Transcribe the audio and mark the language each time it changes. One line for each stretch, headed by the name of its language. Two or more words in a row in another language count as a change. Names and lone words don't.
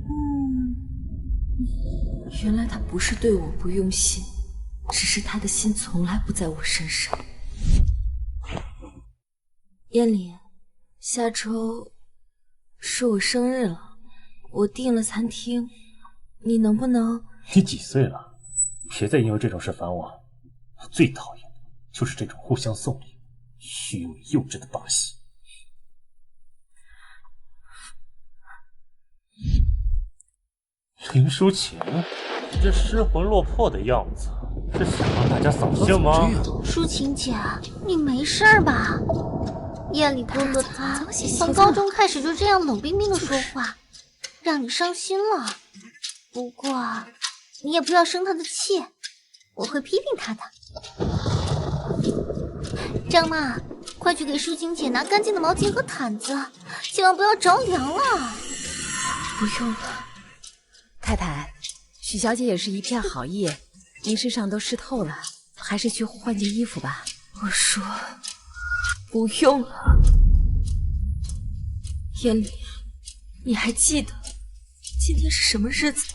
Chinese: 原來他不是對我不用心，只是他的心從來不在我身上。燕霖，下周是我生日了，我訂了餐廳，你能不能…… 你幾歲了？別再因為這種事煩我。我最討厭的就是這種互相送禮、虛偽幼稚的把戲。林淑琴，你這失魂落魄的樣子，是想讓大家掃興嗎？舒晴姐，你沒事吧？燕里哥哥他從高中開始就這樣冷冰冰的說話，讓你傷心了。不過你也不要生他的氣，我會批評他的。張媽，快去給舒晴姐拿乾淨的毛巾和毯子，千萬不要着涼了。不用了。太太，許小姐也是一片好意，您身上都濕透了，還是去換件衣服吧。我說不用了。燕霖，你還記得今天是什麼日子嗎？